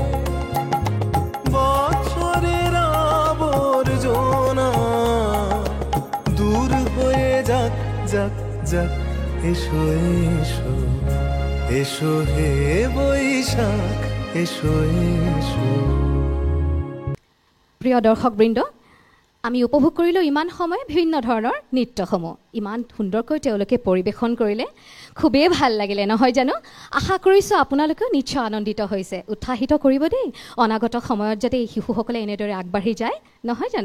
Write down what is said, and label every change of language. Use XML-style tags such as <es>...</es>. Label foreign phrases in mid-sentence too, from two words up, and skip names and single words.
<bn>বছরের আবর্জনা দূর হয়ে যাক যাক যাক এসো এসো এসো হে বৈশাখ এসো এসো</bn> <as>প্ৰিয় দৰ্শকবৃন্দ, আমি উপভোগ কৰিলোঁ ইমান সময় বিভিন্ন ধৰণৰ নৃত্যসমূহ। ইমান সুন্দৰকৈ তেওঁলোকে পৰিৱেশন কৰিলে, খুবেই ভাল লাগিলে নহয় জানো? আশা কৰিছোঁ আপোনালোকেও নিশ্চয় আনন্দিত হৈছে। উৎসাহিত কৰিব দেই, অনাগত সময়ত যাতে এই শিশুসকলে এনেদৰে আগবাঢ়ি যায় নহয় জানো?</as>